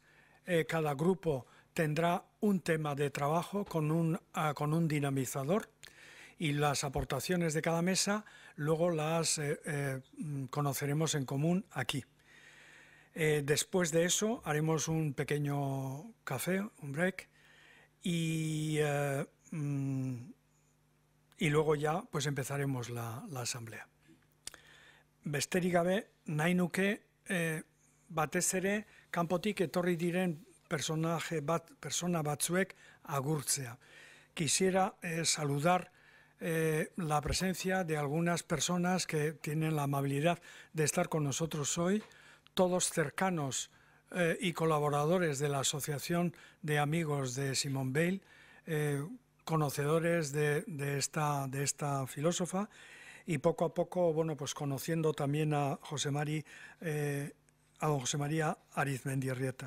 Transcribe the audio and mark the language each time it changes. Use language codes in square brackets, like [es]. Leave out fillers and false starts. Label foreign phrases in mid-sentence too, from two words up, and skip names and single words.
[es] Cada grupo tendrá un tema de trabajo con un dinamizador, y las aportaciones de cada mesa luego las conoceremos en común aquí. Después de eso haremos un pequeño café, un break, y luego ya pues empezaremos la asamblea. [eu] Besterik gabe, nahi nuke batez ere kanpotik etorri diren persona batzuek agurtzea. [es] Quisiera saludar la presencia de algunas personas que tienen la amabilidad de estar con nosotros hoy, todos cercanos y colaboradores de la Asociación de Amigos de Simone Weil, conocedores de esta filósofa, y poco a poco, pues conociendo también a don José María Arizmendiarrieta.